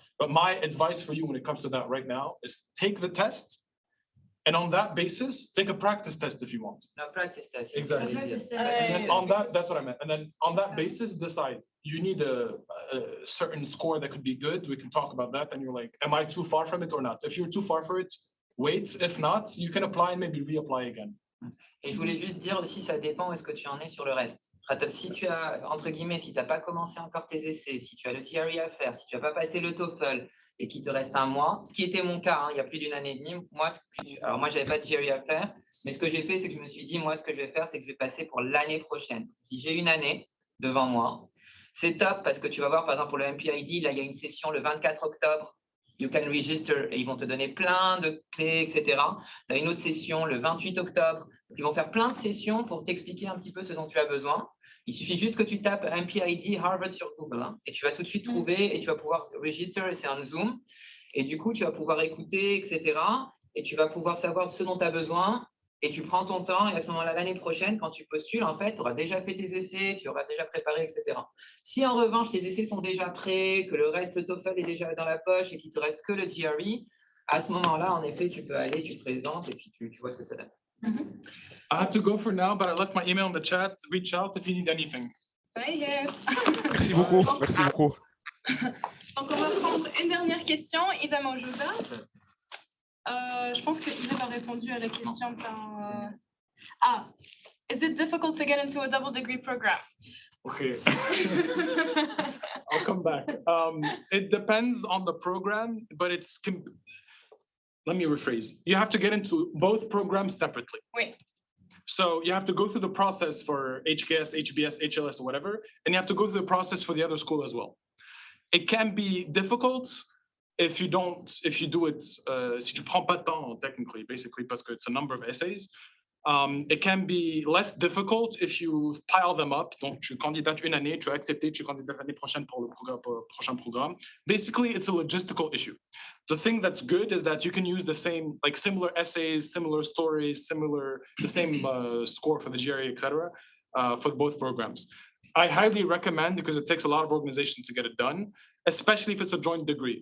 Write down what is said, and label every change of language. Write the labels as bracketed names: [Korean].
[English] But my advice for you when it comes to that right now is take the test, and on that basis, take a practice test if you want. No, practice test. Exactly. And then on that, that's what I meant. And then on that basis, decide. You need a certain score that could be good. We can talk about that. And you're like, am I too far from it or not? If you're too far for it, wait. If not, you can apply and maybe reapply again. [French] Et je voulais juste dire aussi, ça dépend où est-ce que tu en es sur le reste. Si tu as, entre guillemets, si tu n'as pas commencé encore tes essais, si tu as le GRE à faire, si tu n'as pas passé le TOEFL et qu'il te reste un mois, ce qui était mon cas, il y a plus d'une année et demie, moi, je n'avais pas de GRE à faire, mais ce que j'ai fait, c'est que je me suis dit, moi, ce que je vais faire, c'est que je vais passer pour l'année prochaine. Si j'ai une année devant moi, c'est top parce que tu vas voir, par exemple, pour le Mpid, là, il y a une session le 24 octobre. [English] You can register [French] et ils vont te donner plein de clés, etc. Tu as une autre session le 28 octobre. Ils vont faire plein de sessions pour t'expliquer un petit peu ce dont tu as besoin. Il suffit juste que tu tapes Mpid Harvard sur Google et tu vas tout de suite trouver et tu vas pouvoir register, c'est en Zoom. Et du coup, tu vas pouvoir écouter, etc. Et tu vas pouvoir savoir ce dont tu as besoin. Et tu prends ton temps et à ce moment-là, l'année prochaine, quand tu postules, en fait, tu auras déjà fait tes essais, tu auras déjà préparé, etc. Si en revanche, tes essais sont déjà prêts, que le reste, le TOEFL est déjà dans la poche et qu'il te reste que le GRE, à ce moment-là, en effet, tu peux aller, tu te présentes et puis tu vois ce que ça donne. [English] I have to go for now, but I left my email in the chat. Reach out if you need anything. [French] Merci beaucoup. Merci beaucoup. Donc, on va prendre une dernière question. Ida Mojouda. Je pense que Ida a répondu à la question par... [English] is it difficult to get into a double degree program? Okay. I'll come back. It depends on the program, but let me rephrase. You have to get into both programs separately. [French] Oui. [English] So you have to go through the process for HKS, HBS, HLS, or whatever, and you have to go through the process for the other school as well. It can be difficult if you do it, [French] si tu prends pas de temps, [English] technically, basically, [French] parce que [English] it's a number of essays. It can be less difficult if you pile them up. [French] Donc, tu candidates une année, tu as accepté, tu candidates l'année prochaine pour le prochain programme. [English] Basically, it's a logistical issue. The thing that's good is that you can use the same, like similar essays, similar stories, the same score for the GRE, etc., for both programs. I highly recommend, because it takes a lot of organization to get it done, especially if it's a joint degree.